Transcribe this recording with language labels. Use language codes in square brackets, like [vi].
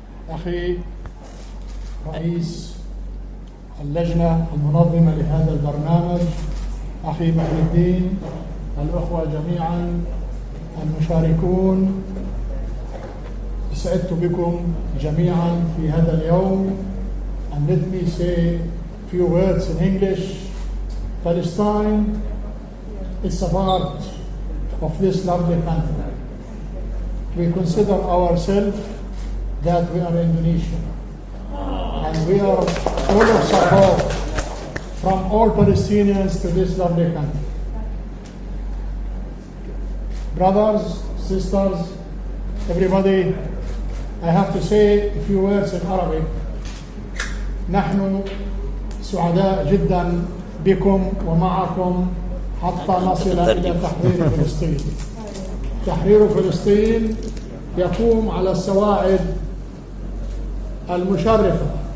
[ar] Akhi رئيس اللجنة المنظمة لهذا البرنامج أخي محي الدين، الأخوة جميعا المشاركون، سعدت بكم جميعا في هذا اليوم. [en] And let me say few words in English. Palestine is a part of this lovely country. We consider ourselves that we are Indonesian. And we are full of support from all Palestinians to this lovely country. Brothers, sisters, everybody, I have to say a few words in Arabic. [ar] نحن سعداء جدا بكم ومعكم حتى نصل إلى تحرير فلسطين. تحرير فلسطين يقوم على السواعد المشرفة.